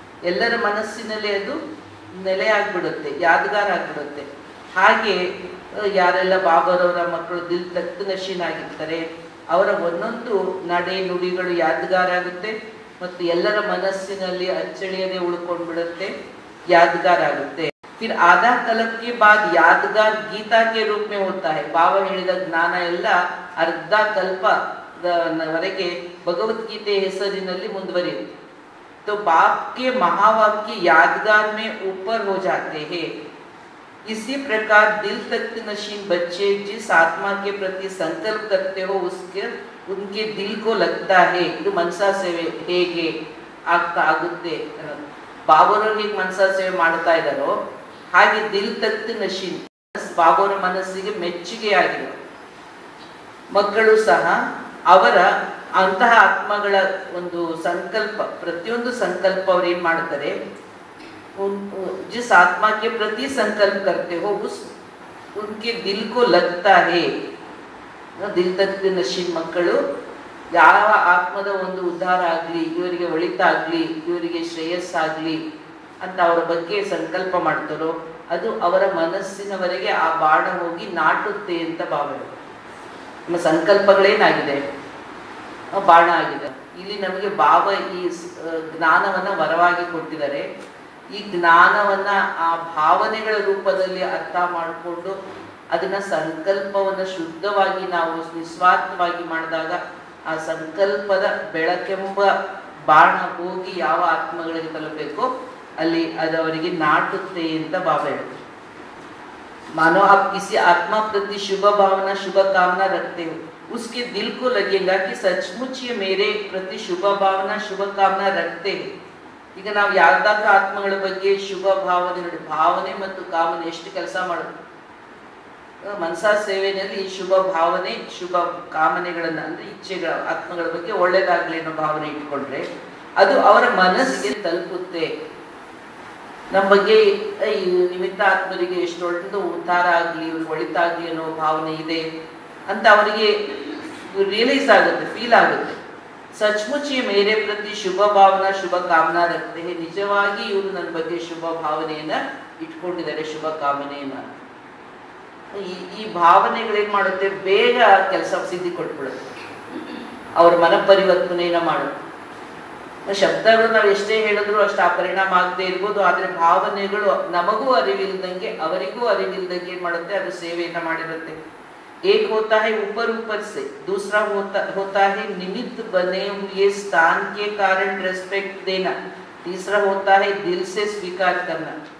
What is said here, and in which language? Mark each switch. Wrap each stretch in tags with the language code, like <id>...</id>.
<kn>ಎಲ್ಲರ ಮನಸ್ಸಿನಲ್ಲಿ ಅದು ನೆಲೆ ಆಗ್ಬಿಡುತ್ತೆ, ಯಾದಗಾರ ಆಗ್ಬಿಡುತ್ತೆ. ಹಾಗೆ ಯಾರೆಲ್ಲ ಬಾಬರವರ ಮಕ್ಕಳು ದಿಲ್ ತಖ್ತ್ ನಶೀನ್ ಆಗಿರ್ತಾರೆ, ಅವರ ಒಂದೊಂದು ನಡೆ ನುಡಿಗಳು ಯಾದಗಾರ ಆಗುತ್ತೆ ಮತ್ತು ಎಲ್ಲರ ಮನಸ್ಸಿನಲ್ಲಿ ಅಚ್ಚಳಿಯದೆ ಉಳ್ಕೊಂಡ್ಬಿಡುತ್ತೆ, ಯಾದಗಾರ ಆಗುತ್ತೆ.</kn> <hi>फिर आधा कल्प के बाद यादगार गीता के रूप में होता है.</hi> <kn>ಬಾಬಾ ಹೇಳಿದ ಜ್ಞಾನ ಎಲ್ಲ ಅರ್ಧ ಕಲ್ಪವರೆಗೆ ಭಗವದ್ಗೀತೆ ಹೆಸರಿನಲ್ಲಿ ಮುಂದುವರಿಯುತ್ತೆ.</kn> <hi>तो बाप के महावाक्य यादगार में ऊपर हो जाते हैं. इसी प्रकार दिल तख्त नशीन बच्चे जिस आत्मा के प्रति संकल्प करते हो उसके उनके दिल को लगता है.</hi> <kn>ಇದು ಮನಸಾ ಸೇವೆ ಹೇಗೆ ಆಗುತ್ತೆ, ಬಾಬಾರವರು ಹೇಗೆ ಮನಸಾ ಸೇವೆ ಮಾಡ್ತಾ ಇದ್ದಾರೋ ಹಾಗೆ ದಿಲ್ ತಖ್ತ್ ನಶೀನ್ ಬಾಬಾರವರ ಮನಸ್ಸಿಗೆ ಮೆಚ್ಚುಗೆಯಾಗಿದೆ. ಮಕ್ಕಳು ಸಹ ಅವರ ಅಂತಹ ಆತ್ಮಗಳ ಒಂದು ಸಂಕಲ್ಪ, ಪ್ರತಿಯೊಂದು ಸಂಕಲ್ಪ ಅವ್ರು ಏನ್ ಮಾಡ್ತಾರೆ,</kn> <hi>जिस आत्मा के प्रति संकल्प करते हो उस उनके दिल को लगता है.</hi> <kn>ದಿಲ್ ತಖ್ತ್ ನಶೀನ್ ಮಕ್ಕಳು ಯಾವ ಆತ್ಮದ ಒಂದು ಉದ್ಧಾರ ಆಗ್ಲಿ, ಇವರಿಗೆ ಒಳಿತಾಗ್ಲಿ, ಇವರಿಗೆ ಶ್ರೇಯಸ್ಸಾಗ್ಲಿ ಅಂತ ಅವರ ಬಗ್ಗೆ ಸಂಕಲ್ಪ ಮಾಡ್ತಾರೋ ಅದು ಅವರ ಮನಸ್ಸಿನವರೆಗೆ ಆ ಬಾಣ ಹೋಗಿ ನಾಟುತ್ತೆ ಅಂತ ಭಾವನೆ. ನಮ್ಮ ಸಂಕಲ್ಪಗಳೇನಾಗಿದೆ, ಬಾಣ ಆಗಿದೆ. ಇಲ್ಲಿ ನಮಗೆ ಬಾಬಾ ಈ ಜ್ಞಾನವನ್ನ ವರವಾಗಿ ಕೊಟ್ಟಿದ್ದಾರೆ. ಈ ಜ್ಞಾನವನ್ನ ಆ ಭಾವನೆಗಳ ರೂಪದಲ್ಲಿ ಅರ್ಥ ಮಾಡಿಕೊಂಡು ಅದನ್ನ ಸಂಕಲ್ಪವನ್ನ ಶುದ್ಧವಾಗಿ ನಾವು ನಿಸ್ವಾರ್ಥವಾಗಿ ಮಾಡಿದಾಗ ಆ ಸಂಕಲ್ಪದ ಬೆಳಕೆಂಬ ಬಾಣ ಹೋಗಿ ಯಾವ ಆತ್ಮಗಳಿಗೆ ತಲುಪಬೇಕೋ ಅಲ್ಲಿ ಅದು ಅವರಿಗೆ ನಾಟುತ್ತೆ ಅಂತ ಬಾಬಾ ಹೇಳಿದ್ರು.</kn> <hi>मानो आप किसी आत्मा प्रति शुभ भावना शुभ कामना रखते हो, उसके दिल को लगेगा कि सचमुच ये मेरे प्रति शुभ भावना शुभ कामना रखते हैं.</hi> <kn>ಈಗ ನಾವು ಯಾವ್ದಾದ್ರೂ ಆತ್ಮಗಳ ಬಗ್ಗೆ ಶುಭ ಭಾವನೆ ಮತ್ತು ಕಾಮನೆ ಎಷ್ಟು ಕೆಲಸ ಮಾಡೋದು. ಮನಸಾ ಸೇವೆಯಲ್ಲಿ ಶುಭ ಭಾವನೆ ಶುಭ ಕಾಮನೆಗಳನ್ನ ಅಂದ್ರೆ ಇಚ್ಛೆಗಳ ಆತ್ಮಗಳ ಬಗ್ಗೆ ಒಳ್ಳೇದಾಗ್ಲಿ ಅನ್ನೋ ಭಾವನೆ ಇಟ್ಕೊಂಡ್ರೆ ಅದು ಅವರ ಮನಸ್ಸಿಗೆ ತಲುಪುತ್ತೆ. ನಮ್ಮ ಬಗ್ಗೆ ಈ ನಿಮಿತ್ತ ಆತ್ಮರಿಗೆ ಎಷ್ಟು ಒಳ್ಳೆದು ಉದ್ಧಾರ ಆಗ್ಲಿ, ಇವ್ರಿಗೆ ಒಳಿತಾಗ್ಲಿ ಅನ್ನೋ ಭಾವನೆ ಇದೆ ಅಂತ ಅವರಿಗೆ ರಿಯಲೈಸ್ ಆಗುತ್ತೆ, ಫೀಲ್ ಆಗುತ್ತೆ.</kn> <hi>ಸಚ್ಮುಚ್ ಮೇರೆ ಪ್ರತಿ ಶುಭ ಭಾವನಾ ಶುಭ ಕಾಮನಾ ರಕ್ತೆ,</hi> <kn>ನಿಜವಾಗಿ ಇವರು ನನ್ನ ಬಗ್ಗೆ ಶುಭ ಭಾವನೆಯನ್ನ ಇಟ್ಕೊಂಡಿದ್ದಾರೆ, ಶುಭ ಕಾಮನೆಯನ್ನ. ಈ ಭಾವನೆಗಳೇನ್ ಮಾಡುತ್ತೆ, ಬೇಗ ಕೆಲಸ ಸಿದ್ಧಿ ಕೊಟ್ಬಿಡುತ್ತೆ, ಅವ್ರ ಮನ ಪರಿವರ್ತನೆಯನ್ನ ಮಾಡುತ್ತೆ. ಶಬ್ದಗಳು ನಾವು ಎಷ್ಟೇ ಹೇಳಿದ್ರು ಅಷ್ಟು ಆ ಪರಿಣಾಮ ಆಗದೆ ಇರ್ಬೋದು, ಆದ್ರೆ ಭಾವನೆಗಳು ನಮಗೂ ಅರಿವಿಲ್ದಂಗೆ ಅವರಿಗೂ ಅರಿವಿಲ್ದಂಗೆ ಏನ್ ಮಾಡುತ್ತೆ, ಅದು ಸೇವೆಯನ್ನ ಮಾಡಿರುತ್ತೆ.</kn> <hi>एक होता है ऊपर ऊपर से, दूसरा होता है निमित्त बने हुए स्थान के कारण रेस्पेक्ट देना, तीसरा होता है दिल से स्वीकार करना.</hi>